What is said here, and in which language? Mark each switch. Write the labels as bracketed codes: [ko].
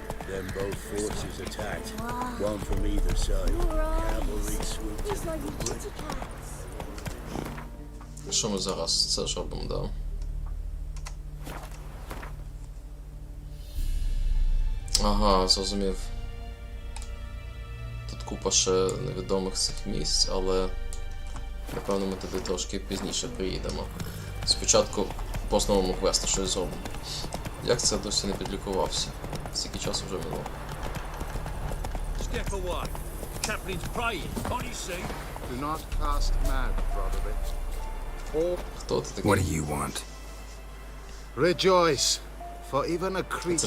[en] Then both forces attacked, one from either side. Cavalry swooped. [uk] Що ми зараз це ж робимо, да? Ага, зрозумів. Тут купа ще невідомих цих місць, але напевно ми туди трошки пізніше приїдемо. Спочатку по основному квесту щось зробимо. Як це досі не підлікувався? Стільки часу вже минуло. [en] Step away. The captain's praying. Can't you see? Do not cast mad, Roderick. Or [uk] Хто ти такий? [en] What do you want? rejoice, for even a creature